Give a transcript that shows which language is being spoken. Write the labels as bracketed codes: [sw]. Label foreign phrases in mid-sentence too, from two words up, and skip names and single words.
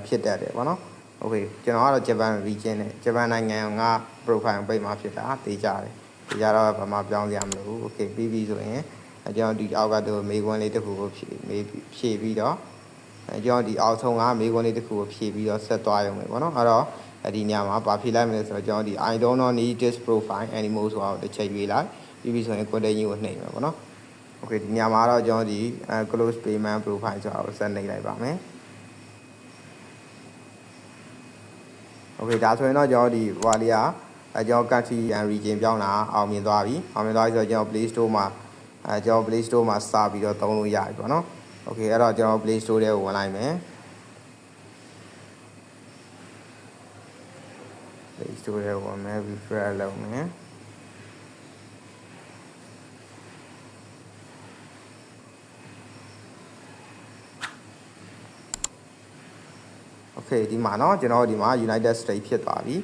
[my] ဖြစ်တတ်တယ်ပေါ့နော် okay ကျွန်တော်ကတော့ [en] Japan region [my] နဲ့ Japan နိုင်ငံက profile ပိတ်မှာဖြစ်တာသိကြတယ်ဒီကြတော့ဘာမှပြောင်းစရာမလိုဘူး okay ပြီးပြီဆိုရင်ကျွန်တော်ဒီအောက်ကတော့မေးခွန်းလေးတစ်ခုကိုဖြည့်ပြီးတော့ကျွန်တော်ဒီအောက်ဆုံးကမေးခွန်းလေးတစ်ခုကိုဖြည့်ပြီးတော့ဆက်သွားရုံပဲပေါ့နော်အဲ့တော့ဒီညမှာဘာဖြည့်လိုက်မလဲဆိုတော့ကျွန်တော်ဒီ [en] I don't know need this profile anymore [my] ဆိုတော့တစ်ချက်ရွေးလိုက်ပြီးပြီဆိုရင် content ကြီးကိုနှိပ်မယ်ပေါ့နော် okay ဒီညမှာတော့ကျွန်တော်ဒီ [en] close payment profile [my] ဆိုတာကိုဆက်နှိပ်လိုက်ပါမယ် okay ဒါဆိုရင်တော့ကျွန်တော်ဒီဟိုလေးကကျွန်တော် [en] country and region [my] ပြောင်းတာအောင်မြင်သွားပြီဆိုတော့ကျွန်တော် Play Store မှာကျွန်တော် Play Store မှာစပြီးတော့သုံးလို့ရပြီပေါ့နော် okay အဲ့တော့ကျွန်တော် Play Store ထဲကိုဝင်လိုက်မယ် Play Store ထဲကိုဝင်မယ် refresh လုပ်မယ် okay ဒီမှာเนาะကျွန်တော်ဒီမှာ United States ဖြစ်သွားပြီ